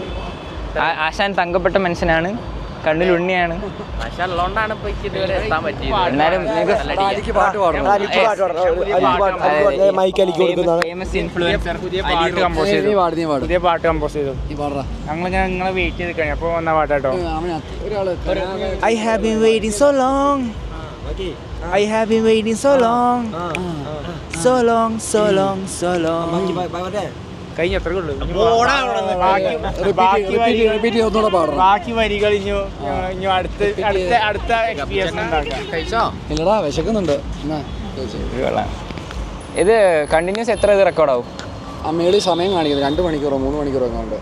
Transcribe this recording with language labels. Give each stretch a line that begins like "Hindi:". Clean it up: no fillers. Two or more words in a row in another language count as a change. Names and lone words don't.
Malayalam: ആശാൻ തങ്കപ്പെട്ട മനുഷ്യനാണ്, കണ്ണിൽ ഉണ്ണിയാണ്. ആശ ഉള്ളതുകൊണ്ടാണ് ഇപ്പോൾ ഇതുവരെ എത്താൻ പറ്റിയത്. എന്നാലും പുതിയ പാട്ട് കമ്പോസ് ചെയ്തു. ഞങ്ങളിങ്ങനെ നിങ്ങളെ വെയിറ്റ് ചെയ്ത് കഴിഞ്ഞു. അപ്പോൾ വന്ന പാട്ടോ.
English: I have been waiting so long. I have been waiting so long. So long, so long, so long.
Malayalam: കഴിഞ്ഞ എത്ര ഉള്ളൂ? ബാക്കി വരികൾ ഇനി അടുത്ത എക്സ്പീരിയൻസ് ഉണ്ടാക്കാം. ഇല്ലടാ വിശക്കുന്നുണ്ട്. ഇത് കണ്ടിന്യൂസ് എത്ര ഇത് റെക്കോർഡാവും? ആ മേളിൽ സമയം കാണിക്കുന്നത് 2 മണിക്കൂറോ 3 മണിക്കൂറോ ഒക്കെ ഉണ്ട്.